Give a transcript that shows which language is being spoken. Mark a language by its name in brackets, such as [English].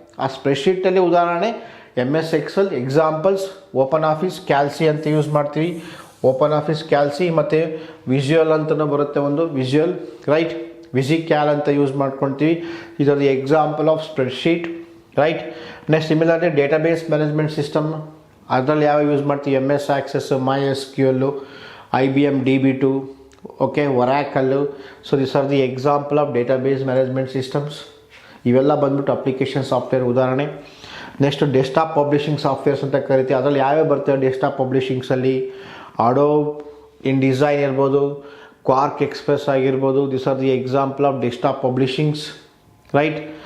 [Kannada] ಆ ಸ್ಪ್ರೆಡ್ಶೀಟಲ್ಲಿ ಉದಾಹರಣೆ MS Excel. Examples open office ಕ್ಯಾಲ್ಸಿ ಅಂತ ಯೂಸ್ ಮಾಡ್ತೀವಿ. ಓಪನ್ ಆಫೀಸ್ ಕ್ಯಾಲ್ಸಿ ಮತ್ತು ವಿಜುವಲ್ ಅಂತಲೂ ಬರುತ್ತೆ ಒಂದು, ವಿಜುವಲ್, ರೈಟ್, ವಿಜಿಕ್ಯಾಲ್ ಅಂತ ಯೂಸ್ ಮಾಡ್ಕೊಳ್ತೀವಿ. ಇದರ example of spreadsheet, right. Next similarly database management system, ಅದರಲ್ಲಿ ಯಾವ ಯೂಸ್ ಮಾಡ್ತೀವಿ? MS access, MySQL, IBM DB2, okay, ಒರಾಕಲ್ಲು. [English] So this are the example of database management systems. [Kannada] ಇವೆಲ್ಲ ಬಂದ್ಬಿಟ್ಟು ಅಪ್ಲಿಕೇಶನ್ ಸಾಫ್ಟ್ವೇರ್ ಉದಾಹರಣೆ. ನೆಕ್ಸ್ಟ್ ಡೆಸ್ಕ್ಟಾಪ್ ಪಬ್ಲಿಷಿಂಗ್ ಸಾಫ್ಟ್ವೇರ್ಸ್ ಅಂತ ಕರಿತೀವಿ. ಅದರಲ್ಲಿ ಯಾವ್ಯಾವ ಬರ್ತವೆ ಡೆಸ್ಕ್ಟಾಪ್ ಪಬ್ಲಿಷಿಂಗ್ಸಲ್ಲಿ? ಅಡೋಬ್ ಇನ್ ಡಿಸೈನ್ ಇರ್ಬೋದು, ಕ್ವಾರ್ಕ್ ಎಕ್ಸ್ಪ್ರೆಸ್ ಆಗಿರ್ಬೋದು, [English] this are the example of desktop publishings, [Kannada] right.